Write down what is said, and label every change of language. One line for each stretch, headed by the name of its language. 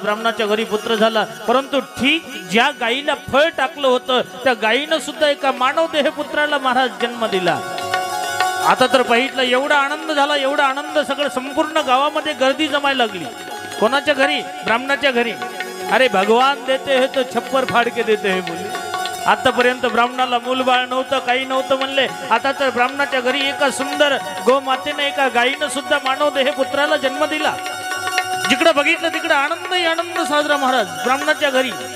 Marathi: ब्राह्मणाच्या घरी पुत्र झाला. परंतु ठीक ज्या गायीला फळ टाकलं होतं त्या गायीनं सुद्धा एका मानव देह पुत्राला महाराज जन्म दिला. आता तर पाहितलं एवढा आनंद झाला एवढा आनंद. सगळं संपूर्ण गावामध्ये गर्दी जमायला लागली. कोणाच्या घरी ब्राह्मणाच्या घरी.
Hindi: अरे भगवान देते है तो छप्पर फाड़ के देते है बोले.
Marathi: आतापर्यंत ब्राह्मणाला मूलबाळ नव्हतं काही नव्हतं म्हणले. आता तर ब्राह्मणाच्या घरी एका सुंदर गोमातेने एका गायीनं सुद्धा मानव देह पुत्राला जन्म दिला. बघितलं तिकडे आनंद आनंद साजरा महाराज ब्राह्मणाच्या घरी.